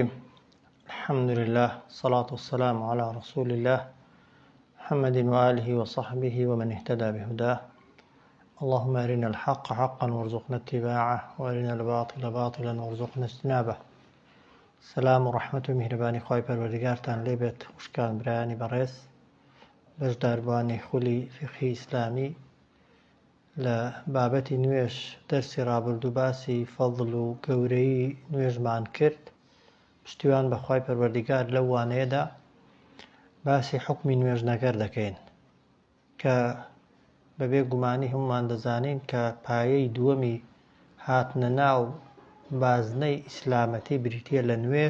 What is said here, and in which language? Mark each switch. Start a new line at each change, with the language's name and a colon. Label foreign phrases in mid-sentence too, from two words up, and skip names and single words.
Arabic: الحمد لله والصلاة والسلام على رسول الله محمد وآله وصحبه ومن اهتدى بهداه. اللهم أرنا الحق حقا وارزقنا اتباعه وأرنا الباطل باطلا وارزقنا اجتنابه. سلام ورحمة
Central Kurdish: ومهرباني خواهي پروردگارتان لێبێت خوشکان برایانی بەڕێز بەشداربوانی خولی فقهی ئیسلامی لە بابەتی نوێژ دەرسی ڕابردوو باسی فەضڵ و گەورەی نوێژمان کرد. پشتیوان بەخوای پەروەردیگار لەو وانەیەدا باسی حکمی نوێژنەگەر دەکەین کە بەبێ گومانی هەمومان دەزانین کە پایەی دووەمی هاتنە ناو بازنەی ئیسلامەتی بریتیە لە نوێژ.